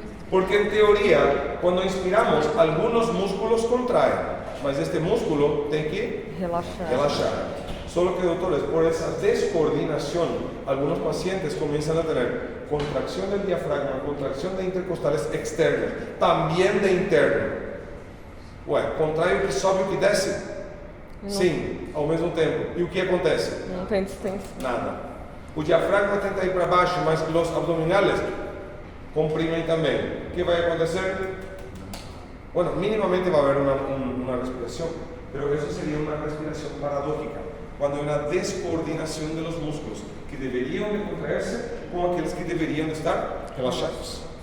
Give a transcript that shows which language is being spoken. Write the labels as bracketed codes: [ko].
[es] Porque en teoría, cuando inspiramos, algunos músculos contraen, mas este músculo tiene que [pt] Relaxar. [es] relajar. Solo que, doctores, por esa descoordinación, algunos pacientes comienzan a tener contracción del diafragma, contracción de intercostales externos, también de interno. [pt] Ué, contrai o que sobe e o que desce? Sim, ao mesmo tempo. E o que acontece? Não tem distância. Nada. O diafragma tenta ir para baixo, mas os abdominales comprimem também. O que vai acontecer? [es] Bueno, mínimamente va a haber una respiración, pero eso sería una respiración paradójica, cuando hay una descoordinación de los músculos que deberían de contraerse con aquellos que deberían de estar relajados.